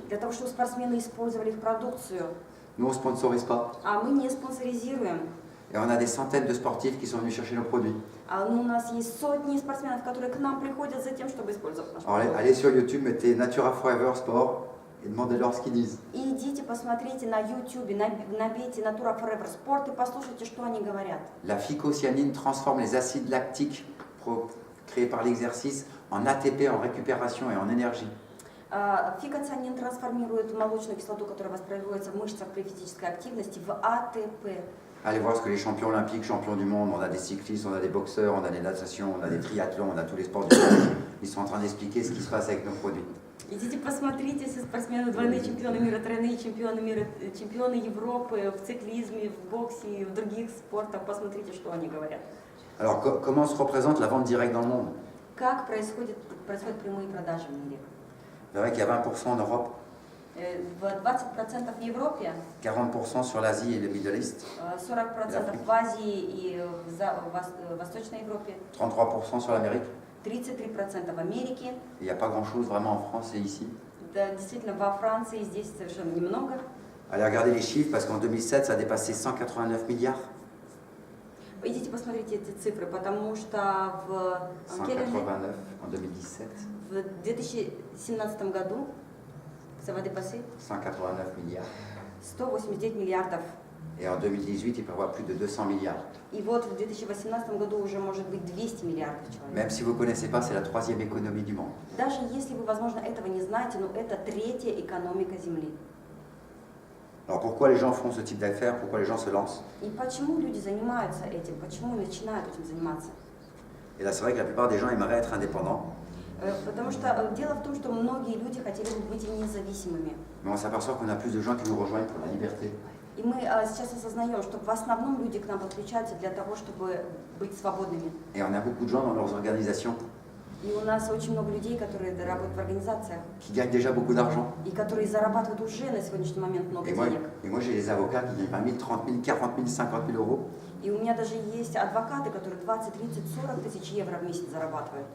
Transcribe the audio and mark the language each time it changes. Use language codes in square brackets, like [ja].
[ru] Для того, чтобы спортсмены использовали их продукцию. [fr] Nous, on ne sponsorise pas. [ru] А мы не спонсоризируем. [fr] Et on a des centaines de sportifs qui sont venus chercher nos produits. [ru] У нас есть сотни спортсменов, которые к нам приходят за тем, чтобы использовать наш [fr] Alors, [ru] продукт. [fr] allez sur YouTube, mettez Natura Forever Sport et demandez-leur ce qu'ils disent. [ru] И идите, посмотрите на YouTube, набейте Natura Forever Sport и послушайте, что они говорят. [fr] La phycocyanine transforme les acides lactiques créés par l'exercice en ATP, en récupération et en énergie. [ru] Фикоцианин трансформирует молочную кислоту, которая воспроизводится в мышцах при физической активности, в АТП. [fr] Allez voir ce que les champions olympiques, champions du monde, on a des cyclistes, on a des boxeurs, on a des natations, on a des triathlons, on a tous les sports du monde. Ils sont en train d'expliquer ce qui se passe avec nos produits. [ru] Идите посмотрите, все спортсмены, двойные чемпионы мира, тройные чемпионы мира, чемпионы Европы в циклизме, в боксе и в других спортах, посмотрите, что они говорят. [fr] Alors comment se représente la vente directe dans le monde? [ru] Как происходят прямые продажи в мире? [fr] Vous verrez qu'il y a 20% en Europe, [ru] В 20% в Европе, [fr] 40% sur l'Asie et le Middle East, [ru] 40% в Азии и в Восточной Европе, [fr] 33% sur l'Amérique. [ru] 33% в Америке. [fr] Il n'y a pas grand-chose vraiment en France et ici. [ru] Да, действительно, во Франции здесь совершенно немного. [fr] Allez regarder les chiffres parce qu'en 2007, ça a dépassé 189 milliards. [ru] Идите посмотрите эти цифры, потому что в [fr] 189 en 2017. [ru] в 2017 году [fr] ça va dépasser 189 milliards. [ru] 189 миллиардов. [fr] Et en 2018, il prévoit plus de 200 milliards. [ru] И вот в 2018 году уже может быть 200 миллиардов человек. [fr] Même si vous ne connaissez pas, c'est la troisième économie du monde. [ru] Даже если вы, возможно, этого не знаете, но это третья экономика Земли. [fr] Alors pourquoi les gens font ce type d'affaires? Pourquoi les gens se lancent? [ru] И почему люди занимаются этим? Почему начинают этим заниматься? [fr] Et là, c'est vrai que la plupart des gens aimeraient être indépendants, [ru] Потому что дело в том, что многие люди хотели бы быть независимыми. [fr] mais on s'aperçoit qu'on a plus de gens qui nous rejoignent pour la liberté. [ru] И мы сейчас осознаем, что в основном люди к нам подключаются для того, чтобы быть свободными. [fr] Et on a beaucoup de gens dans leurs organisations [ru] И у нас очень много людей, которые работают в организациях, [fr] qui gagnent déjà beaucoup d'argent. [ru] и которые зарабатывают уже на сегодняшний момент много [fr] Et moi, [ru] денег. [fr] j'ai des avocats qui gagnent 20 000, 30 000, 40 000, 50 000 euros. [ru] И у меня даже есть адвокаты, которые 20, 30, 40 тысяч евро в месяц зарабатывают.